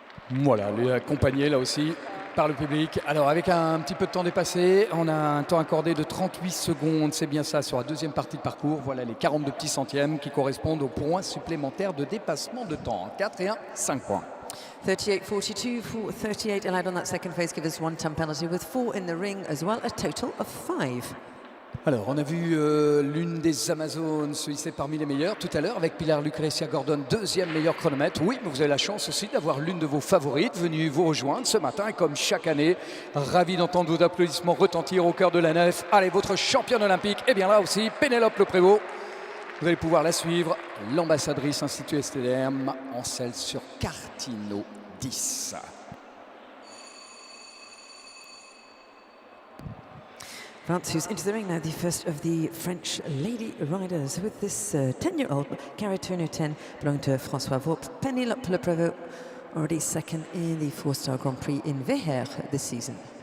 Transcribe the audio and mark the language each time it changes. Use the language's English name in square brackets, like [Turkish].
[French] Voilà, lui accompagné là aussi par le public. Alors avec un petit peu de temps dépassé, on a un temps accordé de 38 secondes, c'est bien ça, sur la deuxième partie de parcours. Voilà les 42 petits centièmes qui correspondent aux points supplémentaires de dépassement de temps. 4 et 1, 5 points. [English] 38.42 for 38 allowed on that second phase, give us 1 time penalty with 4 in the ring as well, a total of 5. [French] Alors, on a vu l'une des Amazones se hisser parmi les meilleures tout à l'heure avec Pilar Lucrecia Gordon, deuxième meilleur chronomètre. Oui, mais vous avez la chance aussi d'avoir l'une de vos favorites venue vous rejoindre ce matin. Et comme chaque année, ravi d'entendre vos applaudissements retentir au cœur de la nef. Allez, votre championne olympique, et bien là aussi, Pénélope Le Prévost. Vous allez pouvoir la suivre, l'ambassadrice Institut STDM en selle sur Cartino 10. [English] France who's into the ring now, the first of the French lady riders with this 10-year-old Caritono 10 belonging to François Vaup. Pénélope Le Prévost already second in the 4-star Grand Prix in Vejer this season.